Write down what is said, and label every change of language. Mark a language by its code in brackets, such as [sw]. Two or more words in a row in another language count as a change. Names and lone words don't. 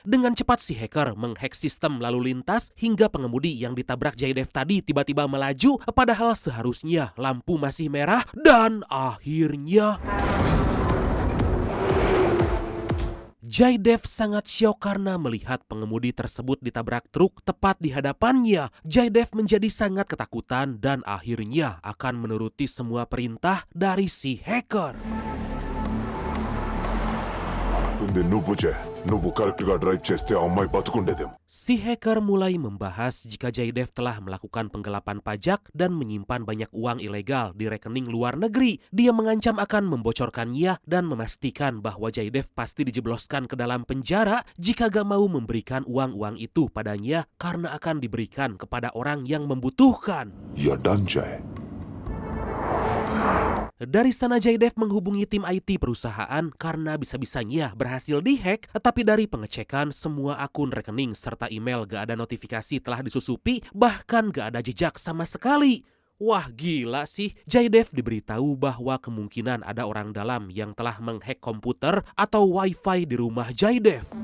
[id] Dengan cepat si hacker menghack sistem lalu lintas hingga pengemudi yang ditabrak Jaidev tadi tiba-tiba melaju padahal seharusnya lampu masih merah dan akhirnya Jaidev sangat syok karena melihat pengemudi tersebut ditabrak truk tepat di hadapannya. Jaidev menjadi sangat ketakutan dan akhirnya akan menuruti semua perintah dari si hacker. [te] నువ్వు కరెక్ట్ గా డ్రైవ్ చేస్తే ఆ అమ్మాయి బతుకుండేదేమో. [id] Si hacker mulai membahas jika Jaidev telah melakukan penggelapan pajak dan menyimpan banyak uang ilegal di rekening luar negeri. Dia mengancam akan membocorkannya dan memastikan bahwa Jaidev pasti dijebloskan ke dalam penjara jika gak mau memberikan uang-uang itu padanya karena akan diberikan kepada orang yang membutuhkan. [en] ya done Joy. [id] Dari sana Jaidev menghubungi tim IT perusahaan karena bisa-bisanya berhasil dihack, tapi dari pengecekan semua akun rekening serta email gak ada notifikasi telah disusupi, bahkan gak ada jejak sama sekali. Wah gila sih, Jaidev diberitahu bahwa kemungkinan ada orang dalam yang telah menghack komputer atau wifi di rumah Jaidev.